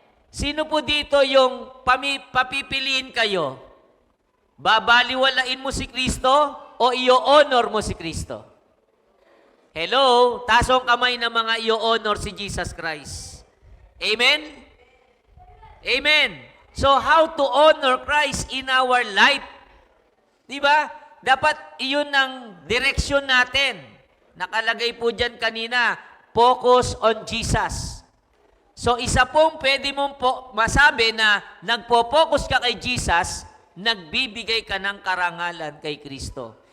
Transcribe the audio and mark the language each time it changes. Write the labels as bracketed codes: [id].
[tl] Sino po dito yung papipiliin kayo? Babaliwalain mo si Kristo o i-honor mo si Kristo? Hello? Taas ang kamay ng mga i-honor si Jesus Christ. Amen? Amen. [en] So how to honor Christ in our life? [tl] Di ba? Dapat iyon ang direksyon natin. Nakalagay po dyan kanina, [en] focus on Jesus. [tl] So isa pong pwede mong masabi na nagpo-focus ka kay Jesus, nagbibigay ka ng karangalan kay Kristo.